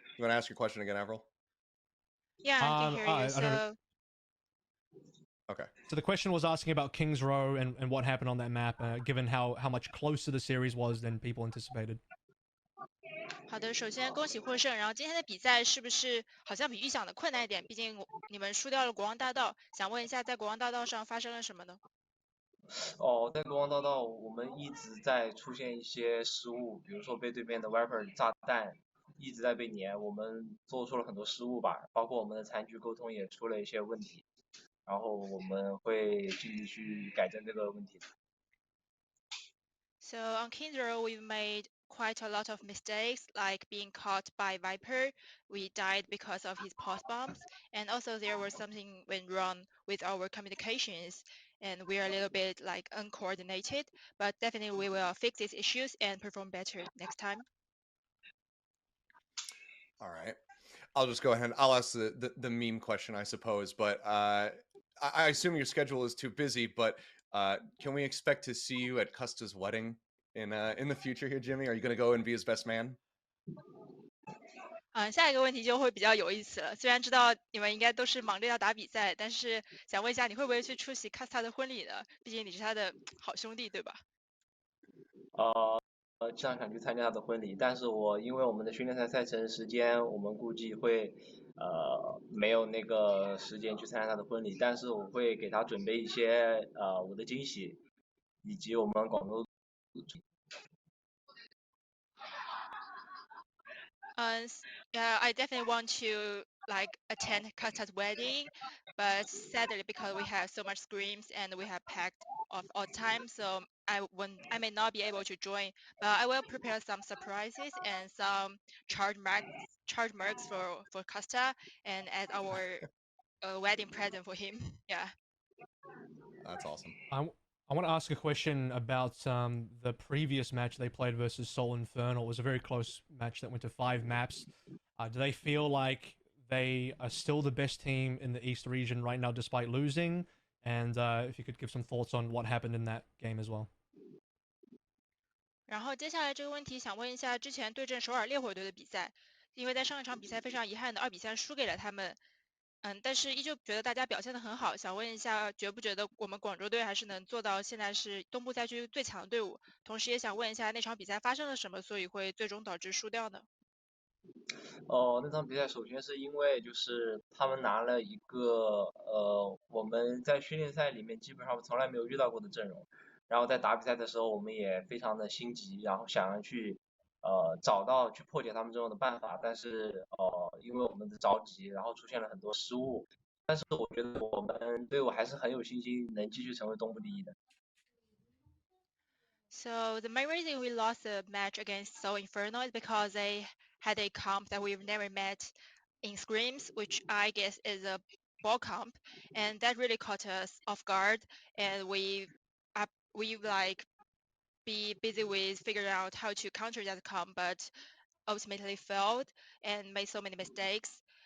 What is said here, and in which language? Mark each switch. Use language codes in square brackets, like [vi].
[en] You want to ask your question again, Avril? Yeah, I can hear you. So. Okay. So the question was asking about King's Row and what happened on that map, given how much closer the series was than people anticipated. [zh] 好的，首先恭喜获胜。然后今天的比赛是不是好像比预想的困难一点？毕竟你们输掉了国王大道。想问一下，在国王大道上发生了什么呢？在国王大道我们一直在出现一些失误，比如说被对面的 Viper 炸弹一直在被粘，我们做出了很多失误吧，包括我们的残局沟通也出了一些问题，然后我们会继续去改正这个问题。 [en] So on King's Row, we've made quite a lot of mistakes, like being caught by Viper. We died because of his pulse bombs, and also there was something went wrong with our communications. and we are a little bit like uncoordinated. But definitely we will fix these issues and perform better next time. All right. I'll just go ahead. I'll ask the meme question, I suppose. But I assume your schedule is too busy. But can we expect to see you at Custa's wedding in the future here, Jimmy? Are you going to go and be his best man? [zh] 下一个问题就会比较有意思了。虽然知道你们应该都是忙着要打比赛，但是想问一下，你会不会去出席 Kasta 的婚礼呢？毕竟你是他的好兄弟，对吧？经常想去参加他的婚礼，但是因为我们的训练赛赛程时间，我们估计会没有那个时间去参加他的婚礼，但是我会给他准备一些我的惊喜，以及我们广州。 [en] Yeah, I definitely want to like attend Kasta's wedding, but sadly because we have so much screams and we have packed off all the time, so I may not be able to join. But I will prepare some surprises and some charge marks for Kasta and as our wedding present for him. Yeah. That's awesome. I want to ask a question about the previous match they played versus Soul Infernal. It was a very close match that went to 5 maps. Do they feel like they are still the best team in the East region right now despite losing? And if you could give some thoughts on what happened in that game as well. [zh] 然后接下来这个问题想问一下，之前对阵首尔烈火队的比赛，因为在上一场比赛非常遗憾的2-3输给了他们，但是依旧觉得大家表现得很好，想问一下，觉不觉得我们广州队还是能做到现在是东部赛区最强的队伍？同时也想问一下那场比赛发生了什么，所以会最终导致输掉呢？那场比赛首先是因为就是他们拿了一个我们在训练赛里面基本上从来没有遇到过的阵容，然后在打比赛的时候我们也非常的心急，然后想要去找到去破解他们阵容的办法，但是因为我们的着急，然后出现了很多失误，但是我觉得我们队伍还是很有信心能继续成为东部第一的。 [en] So the main reason we lost the match against So Inferno is because they had a comp that we've never met in scrims, which I guess is a ball comp, and that really caught us off guard. And we like be busy with figuring out how to counter that comp, but ultimately failed and made so many mistakes.